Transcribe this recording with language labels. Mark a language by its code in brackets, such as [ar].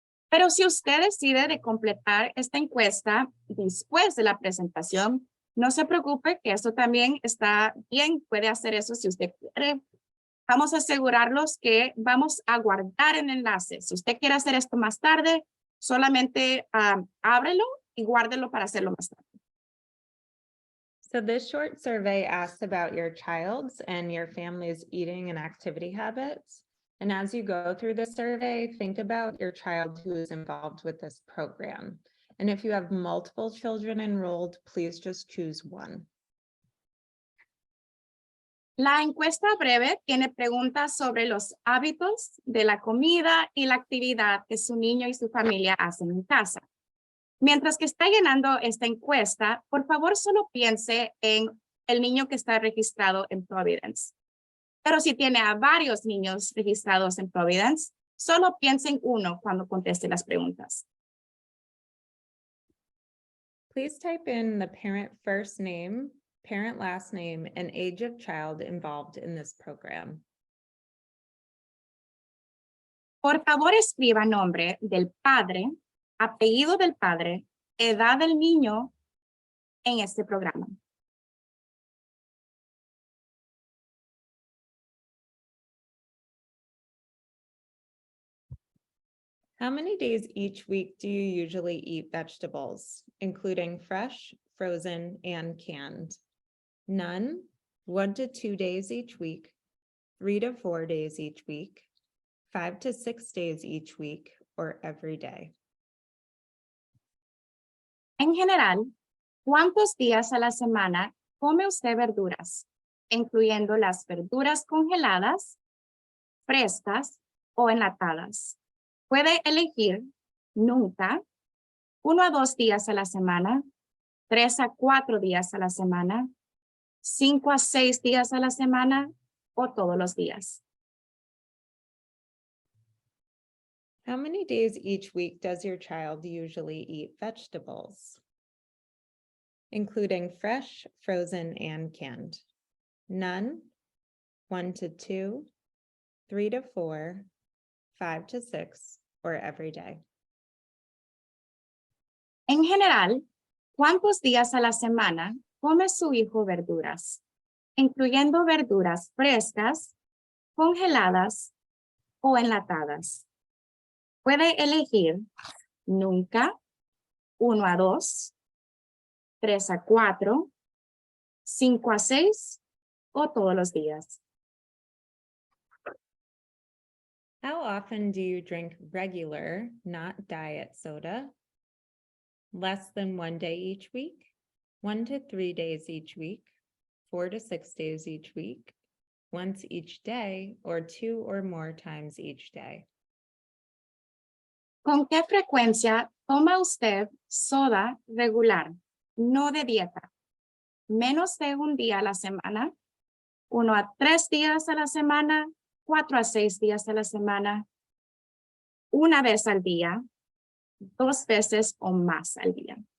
[es] Pero si usted decide de completar esta encuesta después de la presentación, no se preocupe que eso también está bien, puede hacer eso si usted quiere. Vamos a asegurarlos que vamos a guardar el enlace. Si usted quiere hacer esto más tarde, solamente ábrelo y guárdelo para hacerlo más tarde. [en] So this short survey asks about your child's and your family's eating and activity habits. And as you go through the survey, think about your child who is involved with this program. And if you have multiple children enrolled, please just choose one. [es] La encuesta breve tiene preguntas sobre los hábitos de la comida y la actividad que su niño y su familia hacen en casa. Mientras que está llenando esta encuesta, por favor solo piense en el niño que está registrado en Providence. Pero si tiene a varios niños registrados en Providence, solo piense en uno cuando conteste las preguntas. [en] Please type in the parent first name, parent last name, and age of child involved in this program. [es] Por favor, escriba nombre del padre, apellido del padre, edad del niño en este programa. [en] How many days each week do you usually eat vegetables, including fresh, frozen, and canned? None, 1 to 2 days each week, 3 to 4 days each week, 5 to 6 days each week, or every day. [es] En general, ¿cuántos días a la semana come usted verduras, incluyendo las verduras congeladas, frescas o enlatadas? Puede elegir nunca, 1 a 2 días a la semana, 3 a 4 días a la semana, 5 a 6 días a la semana o todos los días. [en] How many days each week does your child usually eat vegetables, including fresh, frozen, and canned? None, 1 to 2, 3 to 4, 5 to 6, or every day. [es] En general, ¿cuántos días a la semana come su hijo verduras, incluyendo verduras frescas, congeladas o enlatadas? Puede elegir nunca, 1 a 2, 3 a 4, 5 a 6 o todos los días. [en] How often do you drink regular, not diet soda? Less than 1 day each week, 1 to 3 days each week, 4 to 6 days each week, once each day, or 2 or more times each day. [es] ¿Con qué frecuencia toma usted soda regular, no de dieta? Menos de 1 día a la semana, 1 a 3 días a la semana, 4 a 6 días a la semana, 1 vez al día, 2 veces o más al día.